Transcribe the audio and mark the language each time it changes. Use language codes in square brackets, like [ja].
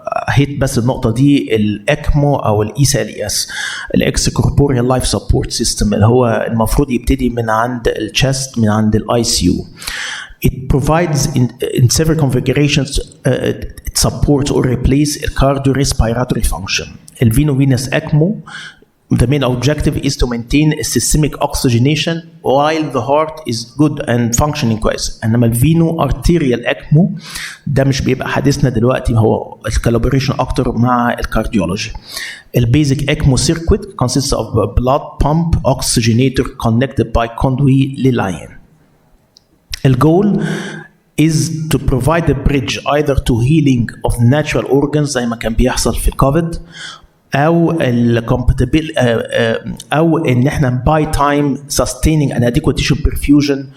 [ar] هيت بس النقطه دي، الاكمو او ESSB الاكس كوربوريال لايف سبورت سيستم، اللي هو المفروض يبتدي من عند الشست، من عند ICU. [en] It provides in several configurations it supports or replaces a cardiorespiratory function. The veno-venous ECMO, the main objective is to maintain a systemic oxygenation while the heart is good and functioning [ar] كويس. انما الفينو arterial ECMO ده مش بيبقى حديثنا دلوقتي، هو الكولابوريشن اكتر مع الكارديولوجي. البيزك [en] ECMO circuit consists of a blood pump oxygenator connected by conduit [ar] للعيان. الجول [en] is to provide a bridge either to healing of natural organs [ar] زي ما كان بيحصل في الكوفيد، او الكومباتبل او ان احنا باي تايم [en] sustaining an adequate tissue perfusion.